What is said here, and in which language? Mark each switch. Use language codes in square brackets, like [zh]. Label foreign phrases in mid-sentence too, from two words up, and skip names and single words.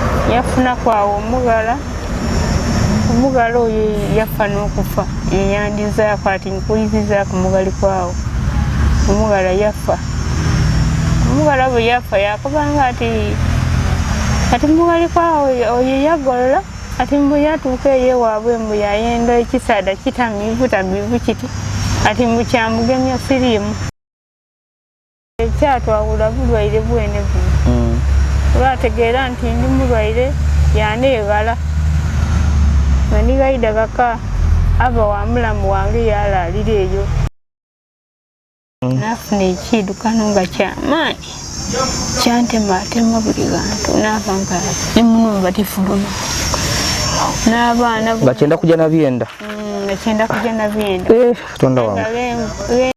[xog] yafuna kwawo omugala oyo yafa n'okufa yeyandizaako ati nkuyizizaako mugali kwawo omugala yafa omugala bwe yafa yakubanga ati mugali kwawo oyo yagolola ati mbu yatuuka eyewaabwe mbu yayenda ekisaada kitamiivu kiti ati mbu kyamugemya siriimu ekyatwawula bulwaire bwene buno olwategeera nti ndi mulwaire yaneegala nga nigaida kaka aba wa mulamu wange yalaalira eyo nafuna ekiddukano nga kyamaanyi kyantematema buli bantu naava nga emunumba tifuluma n'abaana bakyenda kujja na byenda Katonda wange.